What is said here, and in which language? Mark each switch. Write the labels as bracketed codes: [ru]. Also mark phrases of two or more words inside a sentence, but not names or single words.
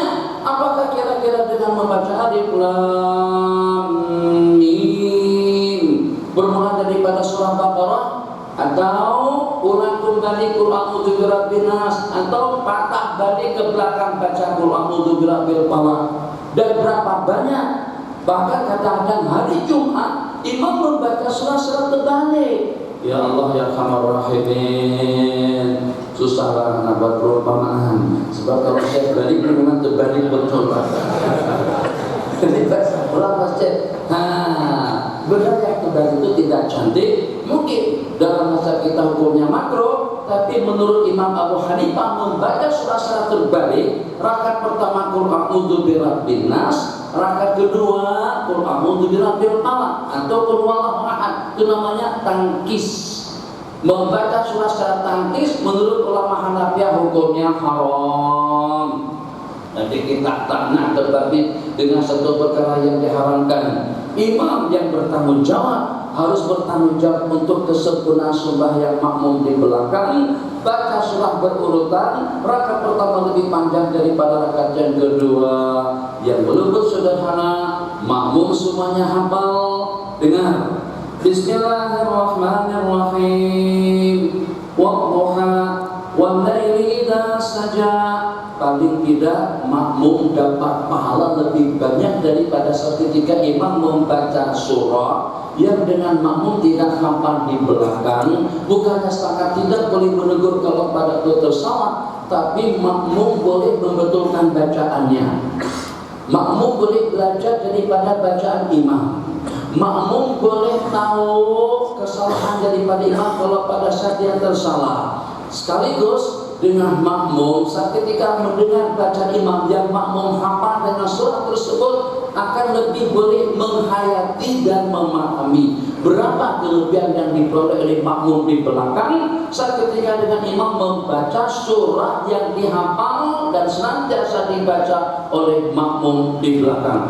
[ms] Apakah kira-kira dengan membaca [ar] alif lam mim [ms] bermula daripada surah Baqarah, atau ulang kembali [ar] Qul a'udzu birabbin nas, [ms] atau patah balik ke belakang baca [ar] Qul a'udzu birabbil falaq? [ms] Dan berapa banyak? Bahkan kadang-kadang hari Jumat imam membaca surah-surah terbalik. [ar] Ya Allah ya Arhamar Rahimin. [ms] Susahlah nak buat perumpamaan. Sebab kalau saya balik memang terbalik betul. Jadi bahasa ulang masjid. Benar yang terbalik itu tidak cantik. Mungkin dalam masa kita hukumnya makruh, tapi menurut Imam Abu Hanifah membaca surah-surah terbalik, rakaat pertama [ar] Qul a'udzu birabbin nas, [ms] rakaat kedua [ar] Qul a'udzu birabbil falaq [ms] atau [ar] Qul huwallahu ahad, [ms] itu namanya tangkis. Membaca surah secara tangkis menurut ulama Hanafiyah hukumnya haram. Nanti kita tak nak terbalik dengan satu perkara yang diharamkan. Imam yang bertanggung jawab harus bertanggung jawab untuk kesempurnaan sembahyang makmum di belakang. Baca surah berurutan, rakaat pertama lebih panjang daripada rakaat yang kedua. Yang melebut sederhana, makmum semuanya hafal. Dengar, Bismillahirrahmanirrahim. [ar] Wadduha wal-laili idza saja. [ms] Paling tidak makmum dapat pahala lebih banyak daripada ketika imam membaca surah yang dengan makmum tidak hafal di belakang. Bukannya setakat tidak boleh menegur kalau pada tutur salah, tapi makmum boleh membetulkan bacaannya. Makmum boleh belajar daripada bacaan imam. Makmum boleh tahu kesalahan daripada imam kalau pada saat dia tersalah. Sekaligus dengan makmum saat ketika mendengar bacaan imam yang makmum hafal dengan surah tersebut akan lebih boleh menghayati dan memahami berapa kelebihan yang diperoleh oleh makmum di belakang saat ketika dengan imam membaca surah yang dihafal dan senantiasa dibaca oleh makmum di belakang.